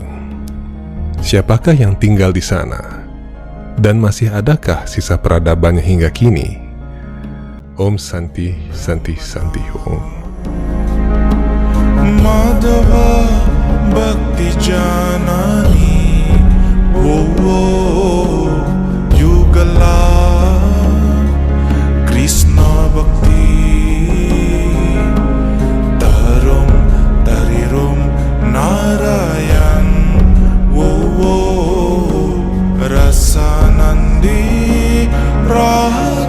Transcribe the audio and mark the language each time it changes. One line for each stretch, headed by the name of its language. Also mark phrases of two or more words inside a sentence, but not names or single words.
Indonesian: Siapakah yang tinggal di sana? Dan masih adakah sisa peradabannya hingga kini?
Sanskrit: Om Santi Santi Santi Om. Madhava Bhakti Janani Yugala Krishna Bhakti Narayan Rasanandi Raha